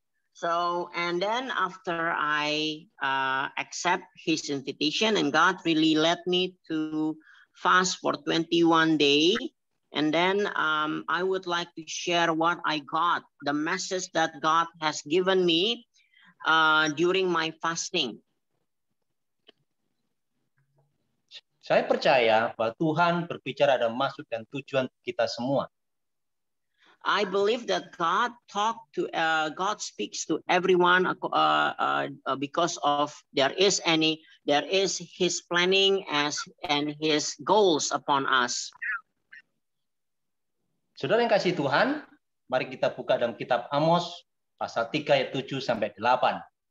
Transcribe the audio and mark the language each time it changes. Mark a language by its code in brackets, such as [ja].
[en] So, and then after I accept His invitation, and God really led me to fast for 21 days, and then I would like to share what I got, the message that God has given me during my fasting. [id] Saya percaya bahwa Tuhan berbicara ada maksud dan tujuan kita semua. [en] I believe that God speaks to everyone because of there is His planning and His goals upon us. [id] Saudara yang kasih Tuhan, mari kita buka dalam kitab Amos pasal 3 ayat 7 sampai 8.